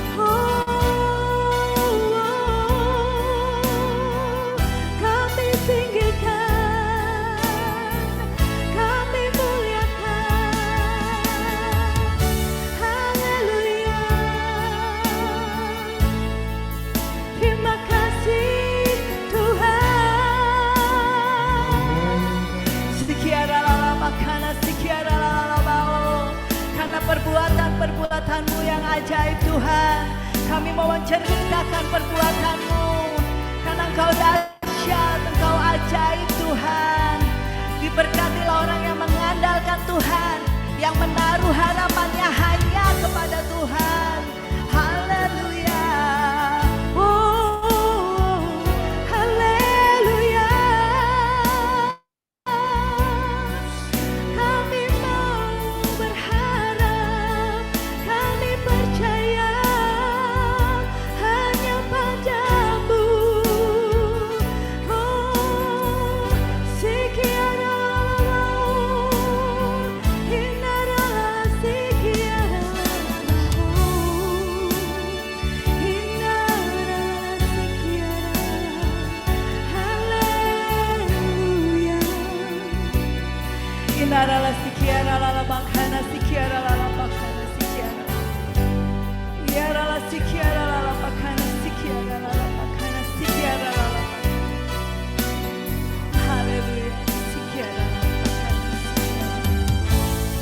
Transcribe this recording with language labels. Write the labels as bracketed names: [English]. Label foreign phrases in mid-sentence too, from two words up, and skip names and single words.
[Indonesian] Kami tinggikan, kami muliakan. Haleluya. Terima kasih Tuhan. Sekiara lala makana, sekiara lala bao. Karena perbuatan-perbuatan-Mu yang ajaib Tuhan, kami mau menceritakan perbuatan-Mu. Karena Engkau dahsyat, Engkau ajaib Tuhan. Diberkatilah orang yang mengandalkan Tuhan, yang menaruh harapannya hanya kepada Tuhan. Haleluya. Oh, haleluya. Kami mau berharap, kami percaya hanya padamu. Oh, sekiara hinara sekiara hinara sekiara. Haleluya. Hinara sekiara lala makana, sekiara lala makana, sekiara. Yara la sekiara lala makana, sekiara lala makana, sekiara lala makana. Haleluya. Sekiara lala makana, sekiara.